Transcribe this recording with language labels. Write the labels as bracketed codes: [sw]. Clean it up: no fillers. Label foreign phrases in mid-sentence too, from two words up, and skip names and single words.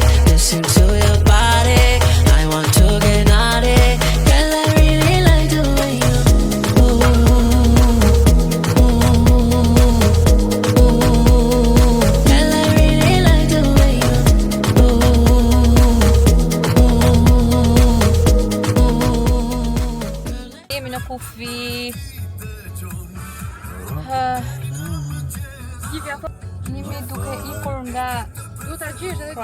[en] Listen to your body. I want to get naughty. Girl, I really like the way you Girl, I really like the way [sq] Jemi në kufi. Jemi duke ikur nga Duhet ta gjesh edhe